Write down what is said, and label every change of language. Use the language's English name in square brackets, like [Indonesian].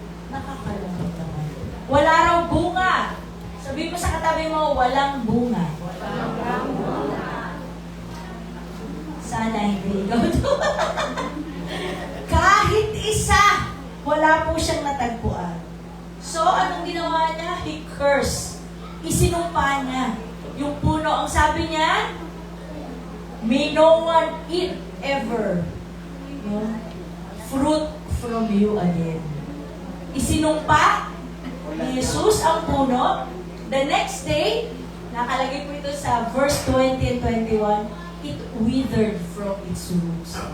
[Filipino] Nakakalungkot naman. Wala raw bunga. Sabi mo sa katabi mo, walang bunga. Walang bunga. Sana hindi ikaw doon. Kahit isa, wala po siyang natagpuan. So, anong ginawa niya? [English] He cursed. [Filipino] Isinumpa niya yung puno. Ang sabi niya, [English] may no one eat ever fruit from you again. [Filipino] Isinumpa ni Jesus ang puno. [English] The next day, [Filipino] nakalagay po ito sa [English] verse 20 and 21, it withered from its roots.